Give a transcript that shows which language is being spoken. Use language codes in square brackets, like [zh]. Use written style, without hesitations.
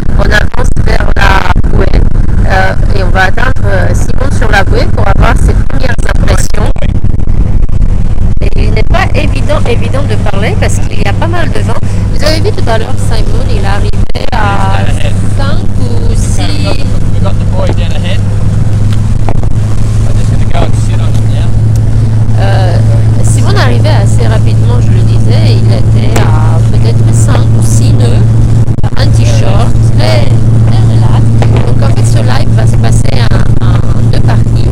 [fr] On avance vers la bouée et on va attendre Simon sur la bouée pour avoir ses premières impressions. Et il n'est pas évident de parler parce qu'il y a pas mal de vent. Vous avez vu tout à l'heure Simon, il est arrivé à 5 ou 6. [en] We got the boy down ahead. I'm just going to go and sit on it now. [fr] Simon arrivait assez rapidement, je le disais, il était à peut-être 5 ou 6 nœuds, un t-shirt, très relax. Donc en fait ce live va se passer en 2 parties.